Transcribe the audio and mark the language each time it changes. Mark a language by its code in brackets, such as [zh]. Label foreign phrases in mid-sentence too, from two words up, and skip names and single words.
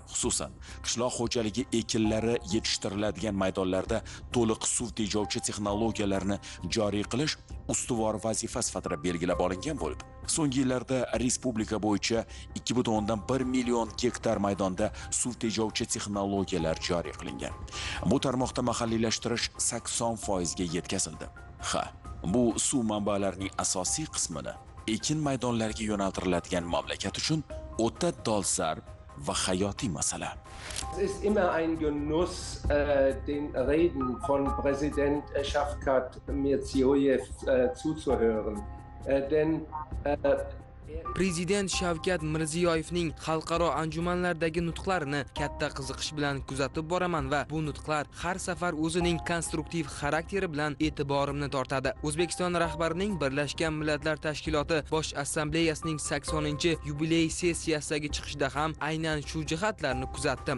[uz] Xususan, qishloq xo'jaligi ekinlari yetishtiriladigan maydonlarda to'liq suv tejovchi texnologiyalarni joriy qilish ustuvor vazifa sifatida belgilab olingan bo'lib, so'nggi yillarda respublika bo'yicha 2,1 million gektar maydonda suv tejovchi texnologiyalar joriy qilingan. Bu tarmoqda mahalliylashtirish 80% ga yetkazildi. Bu suv manbalarining asosiy qismini ekin maydonlariga yo'naltiriladigan mamlakat uchun o'ta dolzarb va hayotiy masala. [de] Es ist immer ein Genuss, den Reden von Präsident Shavkat Mirziyoyev zuzuhören. Denn [uz] Prezident Shavkat Mirziyoyevning xalqaro anjumanlardagi nutqlarini katta qiziqish bilan kuzatib boraman va bu nutqlar har safar o'zining konstruktiv xarakteri bilan e'tiborimni tortadi. O'zbekiston rahbarining Birlashgan Millatlar Tashkiloti Bosh Assambleyasining 80-yubiley sessiyasidagi chiqishida ham aynan shu jihatlarni kuzatdim.